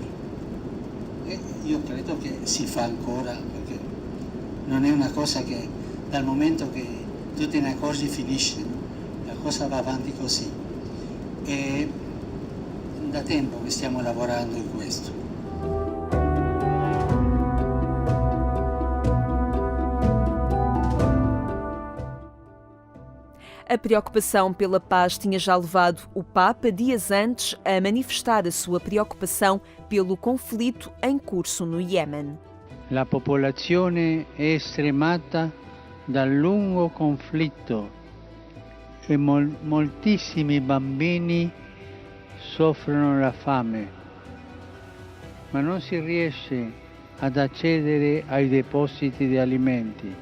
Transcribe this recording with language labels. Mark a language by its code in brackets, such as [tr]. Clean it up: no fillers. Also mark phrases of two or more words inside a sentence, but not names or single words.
[it] E io credo che si fa ancora, perché non è una cosa che dal momento che tu te ne accorgi finisce, la cosa va avanti così. E da tempo che stiamo lavorando in questo. [pt] A preocupação pela paz tinha já levado o Papa, dias antes, a manifestar a sua preocupação pelo conflito em curso no Iêmen. [it] La popolazione è stremata dal lungo conflitto e moltissimi bambini soffrono la fame, ma non si riesce ad accedere ai depositi di alimenti.